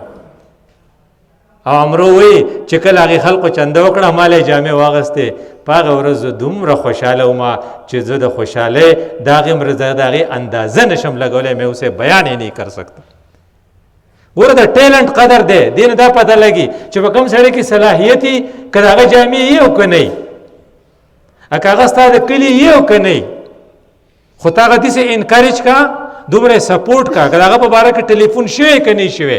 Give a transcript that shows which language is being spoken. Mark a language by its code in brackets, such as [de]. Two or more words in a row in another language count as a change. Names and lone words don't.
[ps] او عمرو وایي چې کله هغې خلقو چنده وکړه ما له یې جامې واغستې، په هغه ورځ زه دومره خوشحاله وم چې زه د خوشحالۍ د هغې اندازه نشم لګولی، مې [ur] اسے بیان یې نہیں کر سکتا. [ps] ګوره د ټیلنټ قدر دی، دې نه دا پته لګي چې په کوم سړی کې صلاحیت وي، که د هغه جامې یې او که نه وي، که هغه ستا د کلي یې او که نه وي، خو تا هغه داسې انکریج کا، دومره سپورټ کا، که د هغه په باره کې ټلیفون شوی که نه شوی.